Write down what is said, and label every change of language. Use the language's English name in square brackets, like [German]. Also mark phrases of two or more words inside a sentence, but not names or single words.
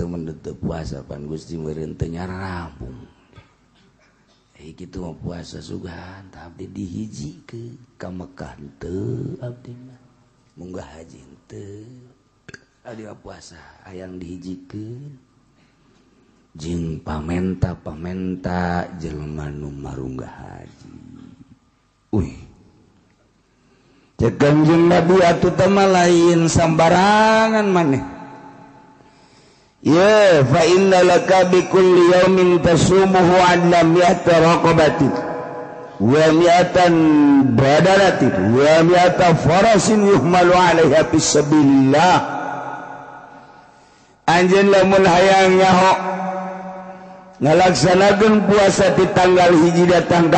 [Sundanese] mun teu puasa pan Gusti meureun teu nyarambung ai kitu mah puasa sugan tah abdi dihijikeun ka Mekah teu abdi mah munggah haji teu abdi mah puasa hayang dihijikeun jeung pamenta jelema nu marunggah haji cek Kangjeng Nabi atuh teh lain sambarangan maneh [Arabic] يا فإن لك بكل يوم تصومه عدل مائة رقبة ومائة بدرة ومائة فرس يحمل عليها في سبيل الله [Sundanese] anjeun lamun hayang nyaho ngalaksanakeun puasa di tanggal hiji datang ka